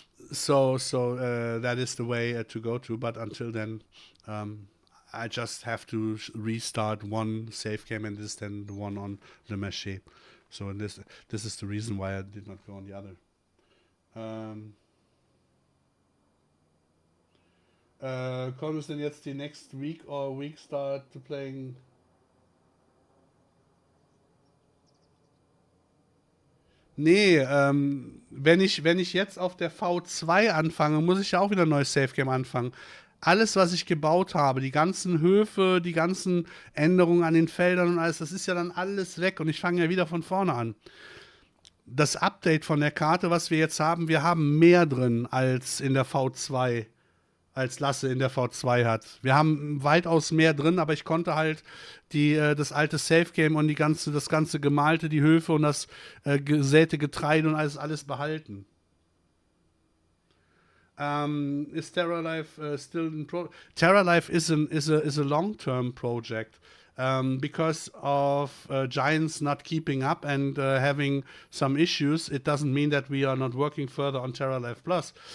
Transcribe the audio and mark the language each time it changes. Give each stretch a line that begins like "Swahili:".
English: So that is the way to go to. But until then, I just have to restart one save game, and this then the one on Le Marché. So this is the reason why I did not go on the other.
German: Kommt es denn jetzt die
English: next week or week start to playing?
German: Nee, wenn ich jetzt auf der V2 anfange, muss ich ja auch wieder ein neues Save Game anfangen. Alles, was ich gebaut habe, die ganzen Höfe, die ganzen Änderungen an den Feldern und alles, das ist ja dann alles weg, und ich fange ja wieder von vorne an. Das Update von der Karte, was wir jetzt haben, wir haben mehr drin als in der V2. als Lasse in der V2 hat. Wir haben weitaus mehr drin, aber ich konnte halt das alte Safe Game und das ganze Gemalte, die Höfe und das gesäte Getreide und alles behalten.
English: Is Terra Life still in Terra Life is a long-term project. Because of Giants not keeping up and having some issues, it doesn't mean that we are not working further on Terra Life Plus.